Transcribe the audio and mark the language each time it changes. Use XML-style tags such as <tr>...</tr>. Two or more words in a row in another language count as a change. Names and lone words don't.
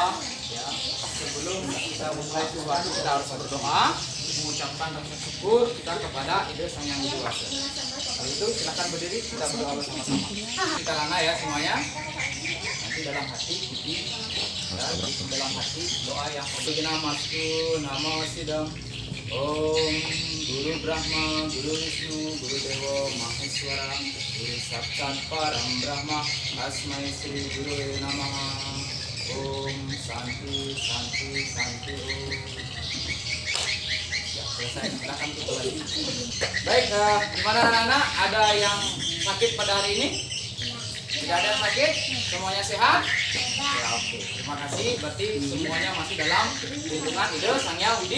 <id>Ya, sebelum kita mulai sesuatu kita harus berdoa, mengucapkan rasa syukur kita kepada Ide Sang Yang Widi Wasa. Kalau itu silakan berdiri, kita berdoa bersama-sama. Kita lana ya semuanya. Nanti dalam hati kita dalam hati doa yang</id> <sa>Biginamasku nama sidam Om Guru Brahma Guru Wisnu Guru Dewa Maheswara Guru Saksat Param Brahma Asmai Sri Guru Namaha Om Santi Santi Santi Om.</sa> <id>Ya, selesai. Silakan tutup lagi. Baik, gimana anak-anak? Ada yang sakit pada hari ini? Tidak ada yang sakit? Semuanya sehat? Ya, oke. Terima kasih. Berarti semuanya masih dalam lindungan Ide Sang Yang Widi.</id>